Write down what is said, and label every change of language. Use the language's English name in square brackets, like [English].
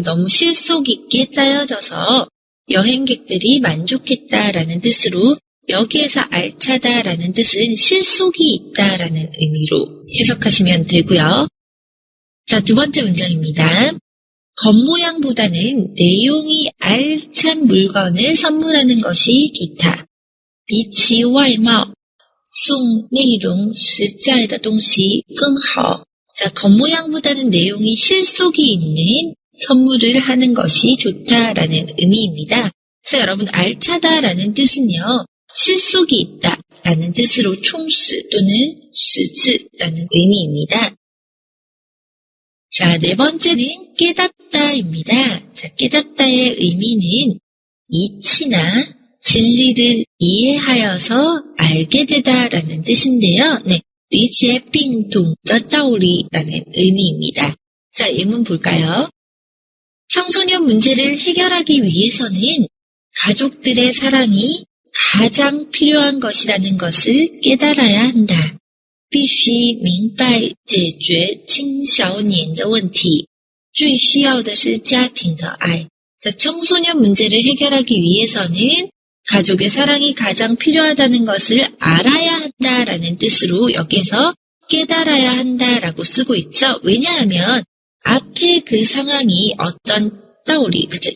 [Korean] 너무 실속 있게 짜여져서 여행객들이 만족했다라는 뜻으로 여기에서 알차다라는 뜻은 실속이 있다라는 의미로 해석하시면 되고요. 자, 두 번째 문장입니다. 겉모양보다는 내용이 알찬 물건을 선물하는 것이 좋다. [Chinese] 比起外貌送内容实在的东西更好. [Korean] 자, 겉모양보다는 내용이 실속이 있는 선물을 하는 것이 좋다라는 의미입니다. 그래서 여러분 알차다라는 뜻은요. 실속이 있다라는 뜻으로 총시 또는 시즈라는 의미입니다. 자, 네 번째는 깨닫다입니다. 자, 깨닫다의 의미는 이치나 진리를 이해하여서 알게 되다라는 뜻인데요. 네, [Chinese] 理解并懂的道理 [Korean] 라는 의미입니다. 자, 예문 볼까요? 청소년 문제를 해결하기 위해서는 가족들의 사랑이 가장 필요한 것이라는 것을 깨달아야 한다. [Chinese] 必须明白解决青少年的问题，最需要的是家庭的爱. [Korean] 청소년 문제를 해결하기 위해서는 가족의 사랑이 가장 필요하다는 것을 알아야 한다라는 뜻으로 여기에서 깨달아야 한다라고 쓰고 있죠. 왜냐하면 앞에 그 상황이 어떤 따오리, 그쵸?